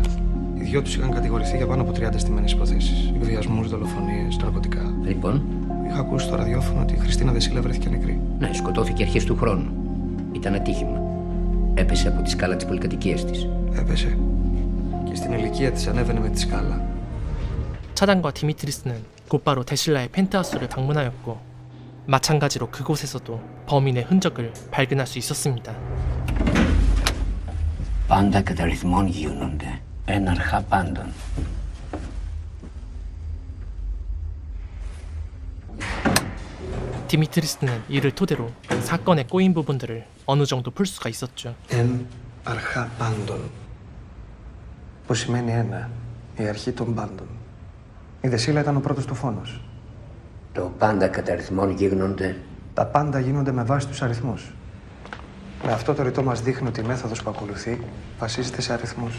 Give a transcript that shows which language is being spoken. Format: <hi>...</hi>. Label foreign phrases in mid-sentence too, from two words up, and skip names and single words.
<el>Οι δυο τους είχαν κατηγορηθεί για πάνω από 30 στημένες υποθέσεις. Εκβιασμούς, δολοφονίες, ναρκωτικά. Λοιπόν. Είχα ακούσει στο ραδιόφωνο ότι η Χριστίνα Δεσίλα βρέθηκε νεκρή. Ναι, σκοτώθηκε αρχές του χρόνου. Ήταν ατύχημα. Έπεσε από τη σκάλα της πολυκατοικίας της. Έπεσε. Και στην ηλικία της ανέβαινε με τη σκάλα.</el> <ko>차단과 디미트리스는 곧바로 데실라의 펜트하우스를 방문하였고 마찬가지로 그곳에서도 범인의 흔적을 발견할 수 있었습니다.</ko> <el>Πάντα κατά ρυθμών γίνονται. Ένα αρχά πάντων.</el> <ko>디미트리스는 이를 토대로 사건의 꼬인 부분들을 어느 정도 풀 수가 있었죠.</ko> <el>Εν αρχά πάντων. Που σημαίνει ένα. Η αρχή των πάντων. Η Δεσίλα ήταν ο πρώτος του φόνος. Το πάντα κατά ρυθμών γίνονται. Τα πάντα γίνονται με βάση τους αριθμούς. Με αυτό το ρητό μας δείχνει ότι η μέθοδος που ακολουθεί βασίζεται σε αριθμούς.</el>